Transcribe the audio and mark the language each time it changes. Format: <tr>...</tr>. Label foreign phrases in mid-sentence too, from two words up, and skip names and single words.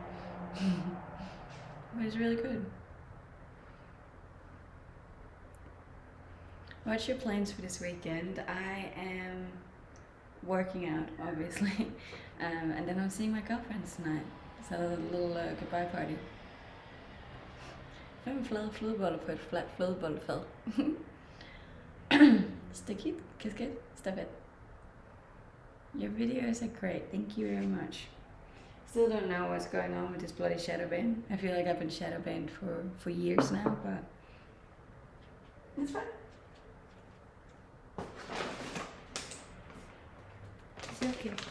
<en>But it's really good. What's your plans for this weekend? I am working out, obviously, and then I'm seeing my girlfriends tonight. So a little goodbye party.</en> <da>Fem flade flødeboller på et flat flødebollefad.</da> <en>Sticky, Kiskit, Stefan. Your videos are great, thank you very much. Still don't know what's going on with this bloody shadow ban. I feel like I've been shadow banned for years now, but it's fine. It's okay.</en>